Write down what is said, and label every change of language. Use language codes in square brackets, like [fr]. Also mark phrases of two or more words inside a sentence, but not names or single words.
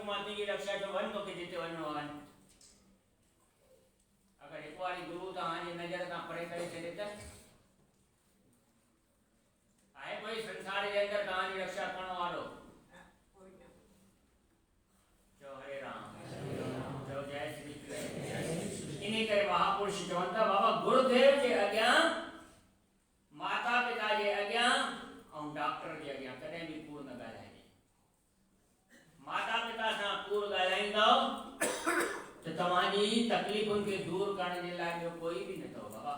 [sd] मां तुंहिंजी रक्षा जो वञ, तोखे जिते वञिणो वञ। अगरि हिकु वारी गुरु तव्हांजी नज़र तां परे करे छॾे त आहे कोई संसार जे अंदरि तव्हांजी रक्षा करण वारो? चओ हरे राम। चओ जय श्री कृष्ण। इन करे महापुरुष चवनि था बाबा गुरुदेव जे अॻियां, माता पिता जे अॻियां ऐं डॉक्टर जे अॻियां कॾहिं बि कूड़ न ॻाल्हाइजे। माता पिता सां कूड़ ॻाल्हाईंदव त तव्हांजी तकलीफ़ुनि खे दूर करण जे लाइ ॿियो कोई बि न अथव बाबा।